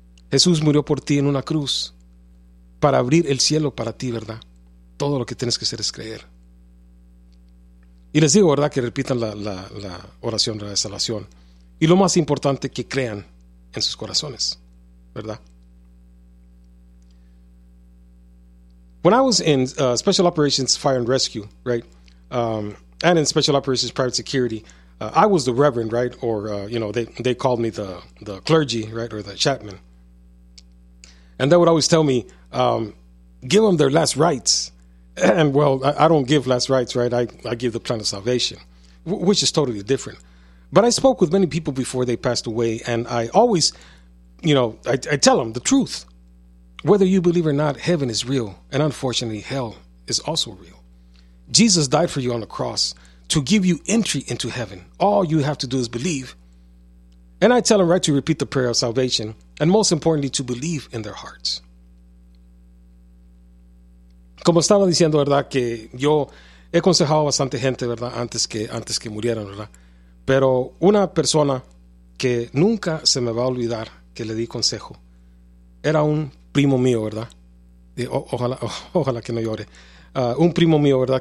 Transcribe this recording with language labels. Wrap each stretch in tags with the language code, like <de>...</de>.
<es>Jesús murió por ti en una cruz para abrir el cielo para ti, ¿verdad? Todo lo que tienes que hacer es creer. Y les digo, ¿verdad? Que repitan la oración de la salvación. Y lo más importante, que crean en sus corazones, ¿verdad?</es> <en>When I was in Special Operations Fire and Rescue, right? And in Special Operations Private Security, I was the reverend, right? Or, you know, they called me the clergy, right? Or the chaplain. And they would always tell me, give them their last rites. And, well, I don't give last rites, right? I give the plan of salvation, which is totally different. But I spoke with many people before they passed away, and I always, you know, I tell them the truth. Whether you believe or not, heaven is real, and unfortunately, hell is also real. Jesus died for you on the cross to give you entry into heaven. All you have to do is believe. And I tell them, right, to repeat the prayer of salvation, and most importantly, to believe in their hearts.</en> <es>Como estaba diciendo, ¿verdad? Que yo he aconsejado a bastante gente, ¿verdad? Antes que murieran, ¿verdad? Pero una persona que nunca se me va a olvidar que le di consejo era un primo mío, ¿verdad? Y ojalá que no llore. Un primo mío, ¿verdad?</es>